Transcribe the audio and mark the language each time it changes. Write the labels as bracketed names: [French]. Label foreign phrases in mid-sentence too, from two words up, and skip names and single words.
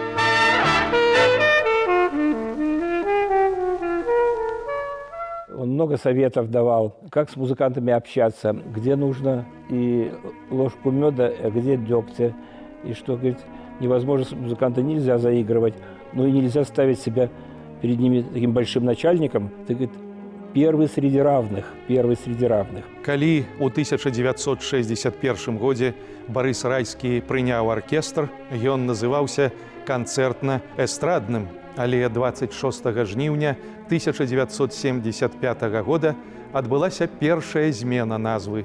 [Russian] Он много советов давал, как с музыкантами общаться, где нужно и ложку меда, а где дегтя. И что, говорит, невозможно, с музыканта нельзя заигрывать, но и нельзя ставить себя перед ними таким большим начальником. Ты, говорит, первый среди равных. [Belarusian] Калі ў 1961 годзе Барыс Райскі прыняў аркестр, ён называўся канцэртна-эстрадным, але 26 жніўня 1975 года адбылася першая змена назвы.